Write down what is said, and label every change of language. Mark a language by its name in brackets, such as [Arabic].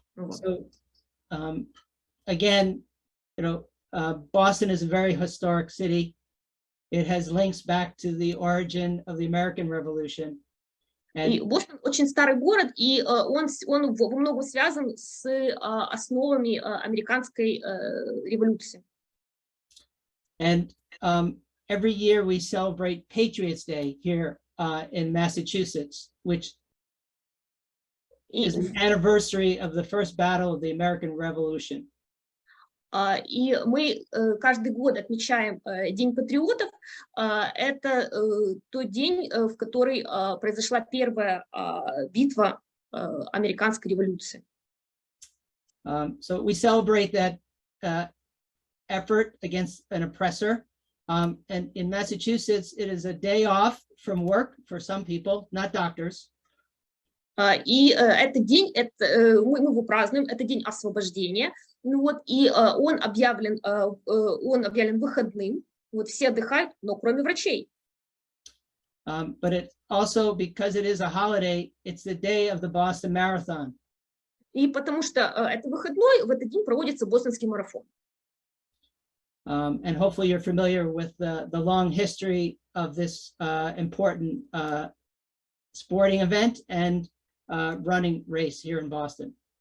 [English] So, again, Boston is a very historic city. It has links back to the origin of the American Revolution. [Russian] И Бостон очень старый город, и он во многом связан с основами американской революции. [English] And every year we celebrate Patriots Day here in Massachusetts, which is an anniversary of the first battle of the American Revolution. [Russian] И мы каждый год отмечаем День патриотов. Это тот день, в который произошла первая битва американской революции. [English] So we celebrate that effort against an oppressor. And in Massachusetts, it is a day off from work for some people, not doctors. [Russian] И этот день, мы его празднуем, это день освобождения. Ну вот, и он объявлен выходным. Вот все отдыхают, но кроме врачей. [English] But it also, because it is a holiday, it's the day of the Boston Marathon. [Russian] И потому что это выходной, в этот день проводится бостонский марафон. [English] And hopefully you're familiar with the long history of this important sporting event and running race here in Boston.